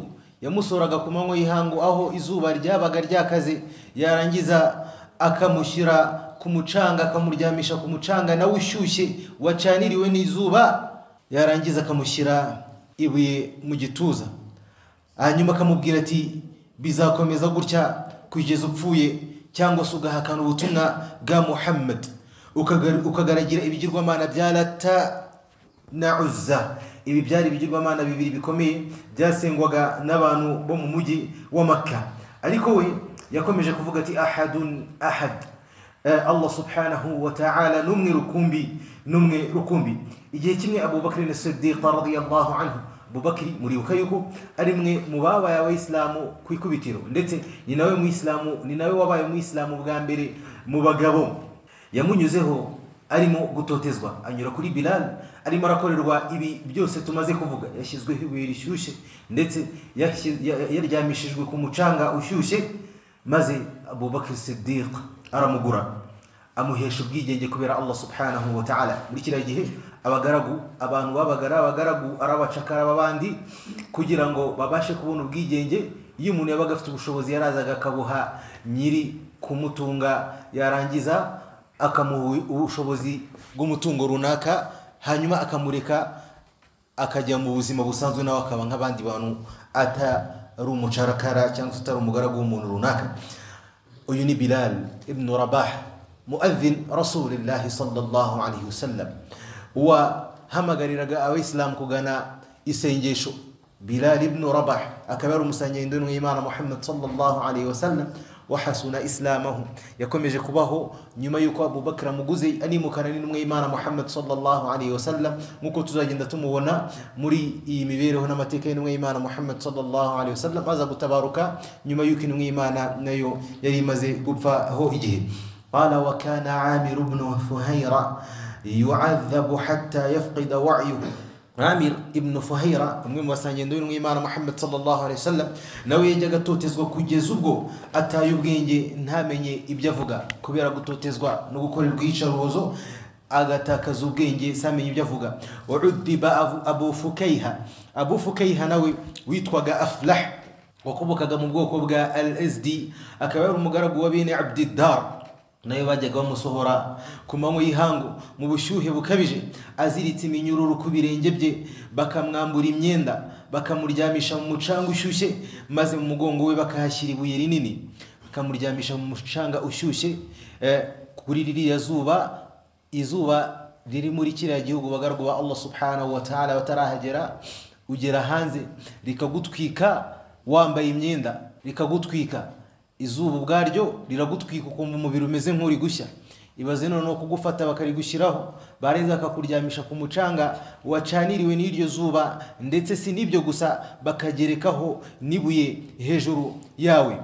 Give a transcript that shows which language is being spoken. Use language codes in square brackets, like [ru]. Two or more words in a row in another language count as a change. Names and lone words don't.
[rw] Yamusoraga ku manywa y'ihangu aho izuba ryabaga ryakaze, yarangiza akamushyira ku mucanga, akamuryamisha ku mucanga nawe ushyushye wacaniriwe n'izuba, yarangiza akamushyira ibuye mu gituza, hanyuma akamubwira ati bizakomeza gutya kugeza upfuye cyangwa se ugahakana ubutumwa bwa Muhammad, ukagaragira ibigirwamana bya [ar] Lata na Uzza. [rw] Ibi byari ibigirwamana bibiri bikomeye byasengwaga n'abantu bo mu mujyi wa Makka. Ariko we yakomeje kuvuga ati [ar] أحدٌ أحد, [rw] Allah [ar] سبحانه وتعالى [rw] numwe rukumbi. Igihe kimwe Abu Bakr as-Siddiq [ar] رضي الله عنه, [rw] Abu Bakr muribuka yuko ari mwe mu babaye abayisilamu ku ikubitiro, ndetse ni nawe wabaye mu Islamu bwa mbere mu bagabo. Yamunyuzeho arimo gutotezwa, anyura kuri Bilal arimo arakorerwa ibi byose tumaze kuvuga. Yashyizweho ibuye rishyushye ndetse yaryamishijwe ku mucanga ushyushye, maze Abu Bakr as-Siddiq aramugura, amuhesha ubwigenge kubera Allah [ar] سبحانه وتعالى. [rw] Muri kiriya gihe abantu babagaragu arabacakara babandi kugira ngo babashe kubona ubwigenge. Iyo umuntu yabaga afite ubushobozi yarazaga akabuha nyiri kumutunga, yarangiza akamuha ubushobozi bw'umutungo runaka, hanyuma akamureka akajya mu buzima busanzwe nawe akaba nk'abandi bantu, atari umucarakara cyangwa se atari umugaragu w'umuntu runaka. Uyu ni Bilal ibn Rabah, [ar] مؤذن رسول الله صلى الله عليه وسلم, [rw] wahamagariraga abayisilamu kugana isengesho. Bilal ibn Rabah akaba ari umusangendo w'Imana Muhammad [ar] صلى الله عليه وسلم, وحسن إسلامه. [rw] Yakomeje kubaho nyuma yuko Abu Bakr amuguze animukana n'intumwa y'Imana Muhammad [ar] صلى الله عليه وسلم, [rw] nkuko tuzagenda tumubona muri iyi mibereho n'amateka y'intumwa y'Imana Muhammad [ar] صلى الله عليه وسلم. [rw] Aza gutabaruka nyuma yuko intumwa y'Imana nayo yari imaze gupfaho igihe. [ar] قال وكان عامر بن فهيرة يعذب حتى يفقد وعيه. [rw] Amir ibn Fuhayra, umwe mu basangendo y'intumwa y'Imana Muhammad [ar] صلى الله عليه وسلم, [rw] nawe yajyaga atotezwa kugeza ubwo ataye ubwenge, ntamenye ibyo avuga kubera gutotezwa no gukorerwa iyicarubozo, agatakaza ubwenge samenye ibyo avuga. Udiba Abu Fukayha nawe witwaga Aflah, wakobokaga mu bwoko bwa al-Azdi, akaba ari umugaragu wa bene Abdiddar. Nayo bajyaga bamusohora ku manywa y'ihangu mu bushyuhe bukabije, aziritse iminyururu ku birenge bye, bakamwambura imyenda, bakamuryamisha mu mucanga ushyushye, maze mu mugongo we bakahashyira ibuye rinini, bakamuryamisha mu mucanga ushyushye kuri ririya izuba riri muri kiriya gihugu bagarwa ba Allah [ar] سبحانه وتعالى [rw] batarahagera. Ugera hanze rikagutwika, wambaye imyenda rikagutwika, izuba ubwaryo riragutwika ukumva umubiri umeze nk'uri gushya. Ibaze noneho kugufata bakarigushyiraho, barenza bakakuryamisha ku mucanga wacaniriwe n'iryo zuba, ndetse si n'ibyo gusa bakagerekaho n'ibuye hejuru yawe.